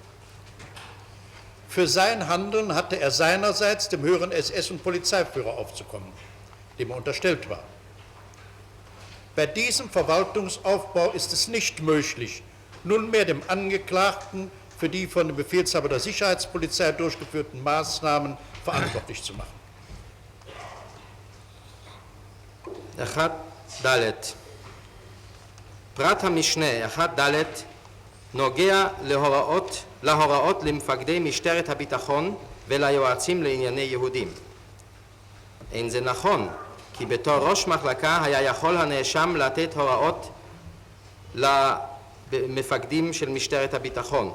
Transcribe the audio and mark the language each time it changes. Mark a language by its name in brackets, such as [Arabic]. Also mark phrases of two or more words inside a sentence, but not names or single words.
[German] Für sein Handeln hatte er seinerseits dem höheren SS- und Polizeiführer aufzukommen, dem er unterstellt war. Bei diesem Verwaltungsaufbau ist es nicht möglich, nunmehr dem Angeklagten für die von dem Befehlshaber der Sicherheitspolizei durchgeführten Maßnahmen verantwortlich zu machen. [Hebrew] 1(ד) פרט המשנה 1(ד) נוגע להוראות למפקדי משטרת הביטחון וליועצים לענייני יהודים. אין זה נכון, כי בתור ראש מחלקה היה יכול הנאשם לתת הוראות למפקדים של משטרת הביטחון.